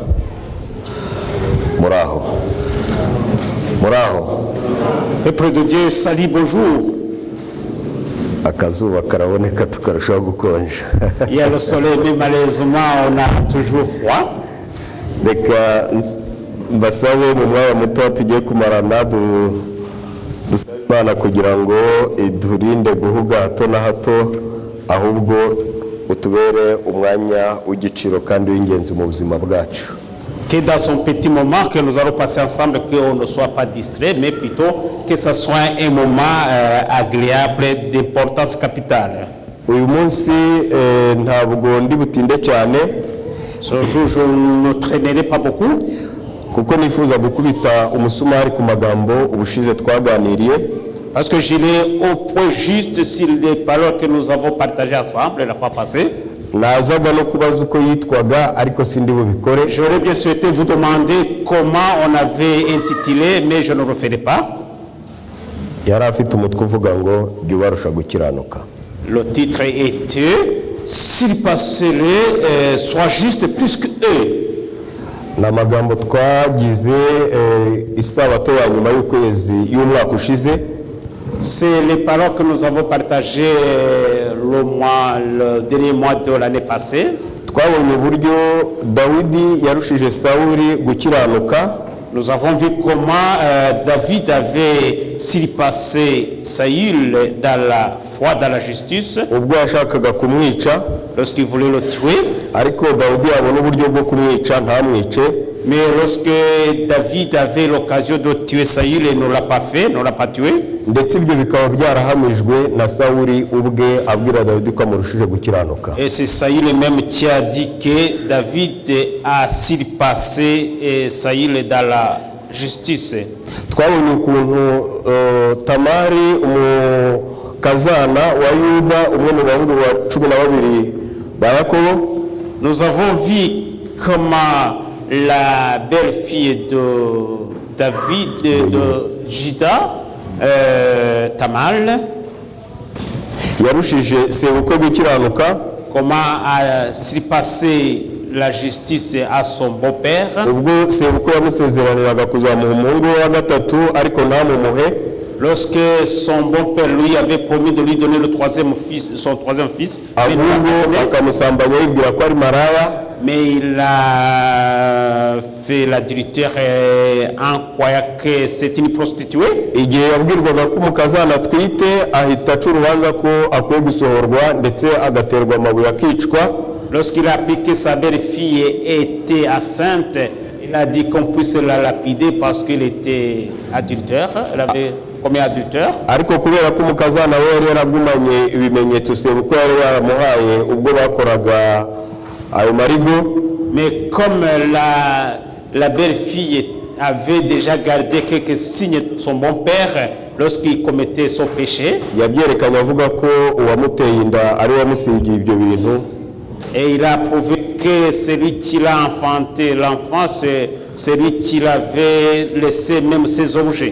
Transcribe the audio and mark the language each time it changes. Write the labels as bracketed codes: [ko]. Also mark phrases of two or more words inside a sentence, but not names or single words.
[rw] muraho [fr] Peuple de Dieu, salut, bonjour. [rw] akazuba karaboneka tukarushaho gukonja. [fr] Il y a le soleil, mais malheureusement on a toujours froid. [rw] Reka mbasabe mu mwanya muto tugiye kumarana dusaba Imana kugira ngo idurinde guhuga hato na hato, ahubwo utubere umwanya w'igiciro kandi w'ingenzi mu buzima bwacu. [fr] Que dans son petit moment que nous allons passer ensemble, qu'on ne soit pas distrait, mais plutôt que ce soit un moment agréable d'importance capitale. [rw] Uyu munsi ntabwo ndi butinde cyane. [fr] Ce jour, je ne traînerai pas beaucoup. [rw] Kuko nifuza gukubita umusumari ku magambo ubushize twaganiriye. [fr] Parce que j'irai au point juste sur les paroles que nous avons partagées ensemble la fois passée. [rw] Nazaga no kubaza uko yitwaga ariko sindi bubikore. [fr] J'aurais bien souhaité vous demander comment on avait intitulé, mais je ne le ferai pas. [rw] Yari afite umutwe uvuga ngo jya ubarusha gukiranuka. [fr] Le titre était s'il passerait soit juste plus que eux. [rw] N'amagambo twagize isabato ya nyuma y'ukwezi y'umwaka ushize. [fr] C'est les paroles que nous avons partagées le dernier mois de l'année passée. [rw] Twabonye uburyo Dawidi yarushije Sawuli gukiranuka. [fr] Nous avons vu comment David avait surpassé Saül dans la foi, dans la justice. [rw] Ubwo yashakaga kumwica, [fr] lorsqu'il voulait le tuer. [rw] Ariko Dawidi abona uburyo bwo kumwica ntamwice. [fr] Mais lorsque David avait l'occasion de tuer Saül et ne l'a pas fait, ne l'a pas tué. [rw] Ndetse ibyo bikaba byarahamijwe na Sawuli ubwe abwira Dawidi ko amurushije gukiranuka. [fr] Et c'est Saül même qui a dit que David a surpassé Saül dans la justice. [rw] Twabonye ukuntu Tamari umukazana wa Yuda umwe mu bahungu ba 12 ba Yakobo. [fr] Nous avons vu comment la belle-fille de David, de Juda, Tamal, [rw] yarushije sebukwe gukiranuka, [fr] comment a surpassé la justice à son beau-père. [rw] Ubwo sebukwe yamusezeraniraga kuzamuha umuhungu wa gatatu ariko ntamumuhe. [fr] Lorsque son bon-père lui avait promis de lui donner son troisième fils, mais il a fait l'adultère en croyant que c'est une prostituée. [rw] Igihe yabwirwaga ko umukazana atwite ahita aca urubanza ko akwiye gusohorwa ndetse agaterwa amabuye akicwa. [fr] Lorsqu'il a appris que sa belle-fille était enceinte, il a dit qu'on puisse la lapider parce qu'elle était adultère. comme adultère. [rw] ariko kubera ko umukazana we yari yaragumanye ibimenyetso sebukwe yari yaramuhaye ubwo bakoraga ayo marigo, [fr] Mais comme la belle-fille avait déjà gardé quelques signes de son bon père lorsqu'il commettait son péché, [rw] yabyerekanye avuga ko uwamuteye inda ari wamusigiye ibyo bintu, [fr] et il a prouvé que celui qui l'a enfanté, l'enfant, c'est celui qui l'avait laissé même ses objets.